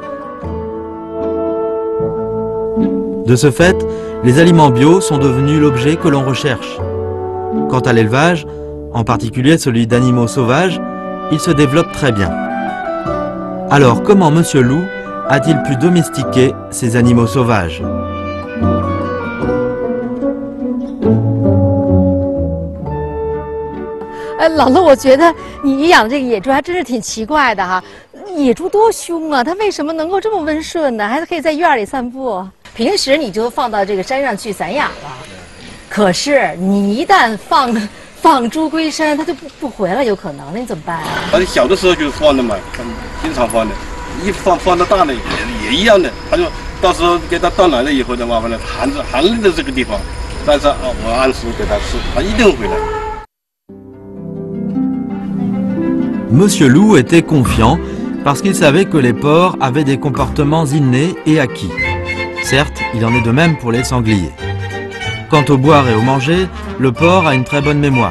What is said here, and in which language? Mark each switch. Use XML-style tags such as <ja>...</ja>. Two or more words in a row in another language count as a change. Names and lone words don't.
<fr>De ce fait, les aliments bio sont devenus l'objet que l'on recherche. Quant à l'élevage, en particulier celui d'animaux sauvages, il se développe très bien. Alors, comment Monsieur Loup a-t-il pu domestiquer ces animaux sauvages?</fr> <zh>老陆，我觉得你养的这个野猪还真是挺奇怪的哈。野猪多凶啊，它为什么能够这么温顺呢？还可以在院里散步。平时你就放到这个山上去散养了，可是你一旦放猪归山，它就不回来，有可能，那你怎么办啊？小的时候就是放的嘛，经常放的，一放到大了也一样的，他就到时候给它断奶了以后的话，反正寒冷的这个地方，但是我按时给它吃，它一定回来。</zh> <fr>Monsieur Loup était confiant parce qu'il savait que les porcs avaient des comportements innés et acquis. Certes, il en est de même pour les sangliers. Quant au boire et au manger, le porc a une très bonne mémoire.</fr>